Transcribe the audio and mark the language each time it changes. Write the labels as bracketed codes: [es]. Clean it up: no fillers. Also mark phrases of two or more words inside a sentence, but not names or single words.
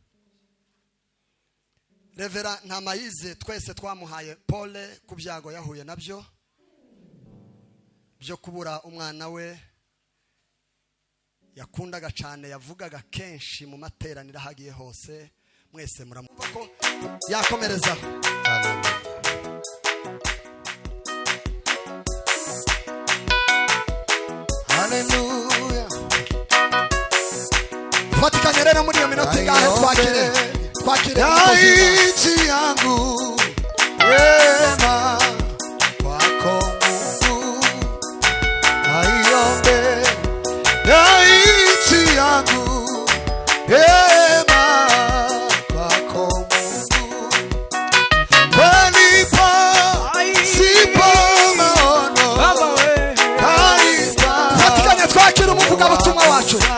[rw] Revera Ntamayize twese twamuhaye pole ku byago yahuye nabyo byo kubura umwana we yakundaga cyane yavugaga kenshi mu materaniro hagiye hose mwese muramumva ko yakomereza haleluya fatikanye rero muri iyo minota ingahe twakire [sw] nchi yangu wema wako Mungu aiombe nchi yangu wema wako Mungu palipo sipo maono palipo [rw] fatikanye twakire umuvugabutumwa wacu